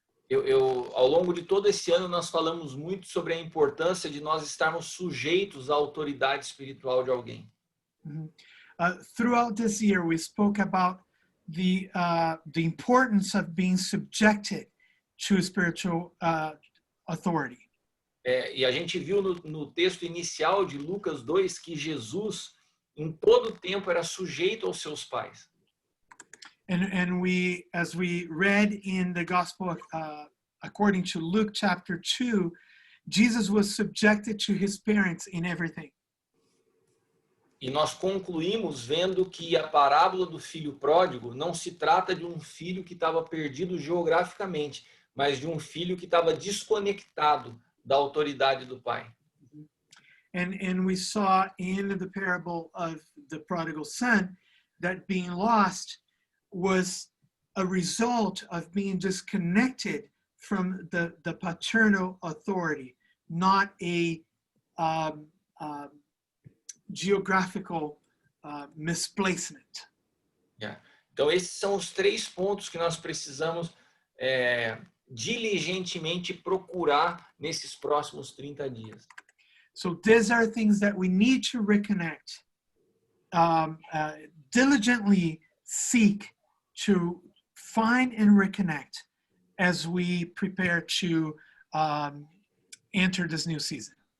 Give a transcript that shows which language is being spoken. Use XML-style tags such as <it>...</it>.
<pt>Ao longo de todo esse ano, nós falamos muito sobre a importância de nós estarmos sujeitos à autoridade espiritual de alguém.</pt> <en>Throughout this year, we spoke about the importance of being subjected to spiritual authority.</en> <pt>E a gente viu no texto inicial de Lucas 2 que Jesus, em todo o tempo, era sujeito aos seus pais.</pt> <en>And as we read in the gospel according to Luke chapter 2, Jesus was subjected to his parents in everything.</en> <pt>E nós concluímos vendo que a parábola do filho pródigo não se trata de um filho que estava perdido geograficamente, mas de um filho que estava desconectado da autoridade do pai.</pt> <en>And we saw in the parable of the prodigal son that being lost was a result of being disconnected from the paternal authority, not a geographical misplacement. Yeah.</en> <pt>Então, esses são os 3 pontos que nós precisamos diligentemente procurar nesses próximos 30 dias.</pt> <en>So these are things that we need to reconnect, diligently seek to find and reconnect as we prepare to enter this new season.</en>